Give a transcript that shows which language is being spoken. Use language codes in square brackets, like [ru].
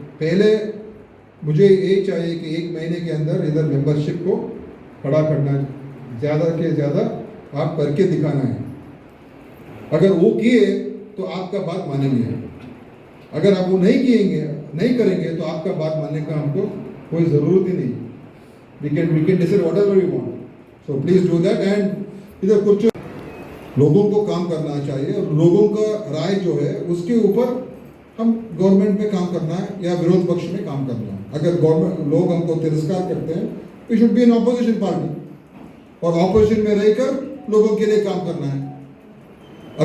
[hi] पहले मुझे यही चाहिए कि 1 महीने के अंदर इधर मेंबरशिप को खड़ा करना, ज़्यादा के ज़्यादा आप करके दिखाना है। अगर वो किए तो आपका बात मानेंगे, अगर आप वो नहीं करेंगे तो आपका बात मानने का हमको कोई ज़रूरत ही नहीं। [en] we can decide whatever we want, so please do that। [hi] and इधर कुछ लोगों को काम करना चाहिए और लोगों का राय जो है उसके ऊपर हम गवर्नमेंट में काम करना है या विरोध पक्ष में काम करना है। अगर गवर्नमेंट लोग हमको तिरस्कार करते हैं, [en] we should be an opposition party [hi] और ऑपोजिशन में रहकर लोगों के लिए काम करना है।